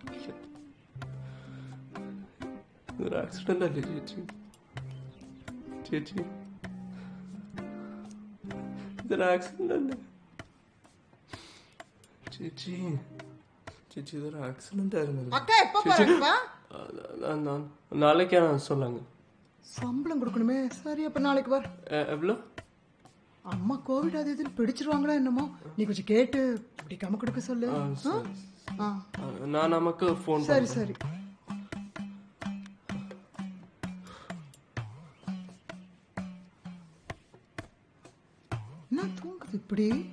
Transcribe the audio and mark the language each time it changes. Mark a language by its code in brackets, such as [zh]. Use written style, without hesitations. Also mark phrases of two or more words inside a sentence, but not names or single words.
[ml] ഇതൊരു ആക്സിഡന്റ് അല്ലേ ചേച്ചി? ചേച്ചി ഇതൊരു ആക്സിഡന്റ് അല്ലേ ചേച്ചി? ചേച്ചി ഇതൊരു ആക്സിഡന്റ് ആയിരുന്നല്ലോ. [ta] நாளைக்கு நான் சொல்லாங்க. சம்பளம் கொடுக்கணுமே. சரி, அப்ப நாளைக்கு வர. எவ்வளோ? அம்மா கோவிட் அது இதுன்னு பிடிச்சிருவாங்களா என்னமோ, நீ கொஞ்சம் கேட்டு பிடிக்காம கொடுக்க சொல்லு. நான் நமக்கு ஃபோன். சரி சரி. என்ன தூங்குது இப்படி?